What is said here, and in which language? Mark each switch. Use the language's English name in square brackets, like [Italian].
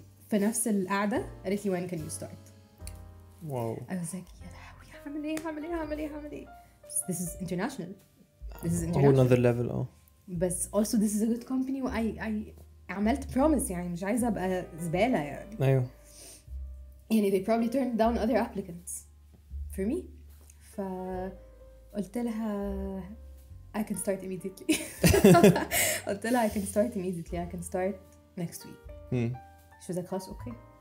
[Arabic] في نفس القعده قالت لي [English] when can you start. [Arabic] واو. [English] I was like [Arabic] يا لهوي هعمل ايه [English] this is international whole another level. بس also this is a good company I عملت promise [Arabic] يعني مش عايزه ابقى زباله يعني. ايوه [English] يعني they probably turned down other applicants for me. [Arabic] فقلت لها [English] I can start immediately. [Arabic] قلت لها [English] I can start immediately I can start next week. she was like [Arabic] خلاص اوكي.